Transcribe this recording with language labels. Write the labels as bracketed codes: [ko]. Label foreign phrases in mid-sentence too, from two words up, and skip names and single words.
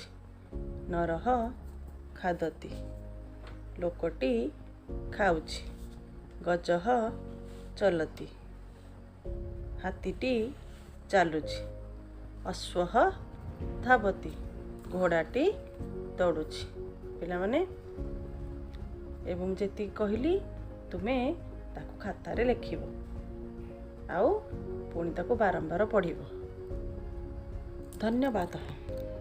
[sa] नरः खादति। [or] ଲୋକଟି ଖାଉଛି। [sa] गजः चलति। [or] ହାତୀଟି ଚାଲୁଛି। [sa] अश्वः धावति। [or] ଘୋଡ଼ାଟି ଦୌଡ଼ୁଛି। ପିଲାମାନେ ଏବଂ ଯେତି କହିଲି ତୁମେ ତାକୁ ଖାତାରେ ଲେଖିବ ଆଉ ପୁଣି ତାକୁ ବାରମ୍ବାର ପଢ଼ିବ। धन्यवाद।